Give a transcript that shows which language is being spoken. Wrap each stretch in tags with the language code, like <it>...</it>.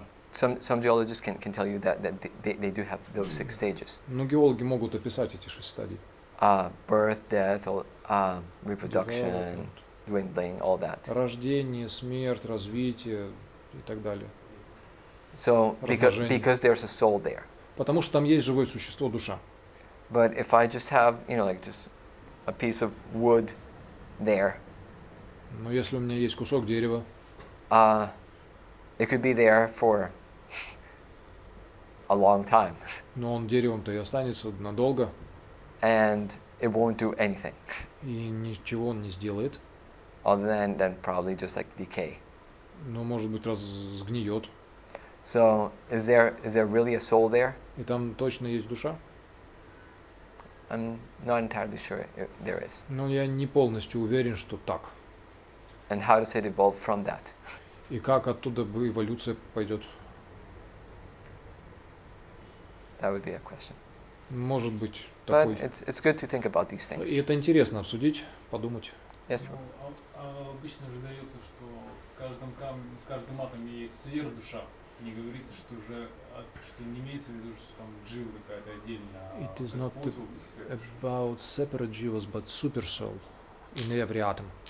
<en>Some geologists can tell you that they do have those 6 stages.</en> <ru>Но геологи могут описать эти 6 стадий.</ru> <en>Birth, death, reproduction, dwindling, all that.</en> <ru>Рождение, смерть, развитие и так далее.</ru> <en>So because there's a soul there.</en> <ru>Потому что там есть живое существо, душа.</ru> <en>But if I just have, like just a piece of wood there.</en> <ru>Но если у меня есть кусок дерева,</ru> <en>it could be there for a long time.</en> <ru>Но он деревом-то и останется надолго.</ru> <en>And it won't do anything.</en> <ru>И ничего он не сделает.</ru> <en>Other than probably just like decay.</en> <ru>Но может быть сгниет.</ru> <en>So is there really a soul there?</en> <ru>И там точно есть душа?</ru> <en>I'm not entirely sure there is.</en> <ru>Но я не полностью уверен, что так.</ru> <en>And how does it evolve from that?</en> <ru>И как оттуда эволюция пойдет?</ru> <en>That would be a question.</en> <ru>Может быть, такой.</ru> <en>But it's good to think about these things.</en> <ru>И это интересно обсудить, подумать.</ru> <en>Yes,</en> <ru>обычно же дается, что в каждом атоме есть сверхдуша. Не говорится, что не имеется в виду, что там джива какая-то отдельная.</ru> <en>It is not about separate jivas, but super soul in every atom.</en>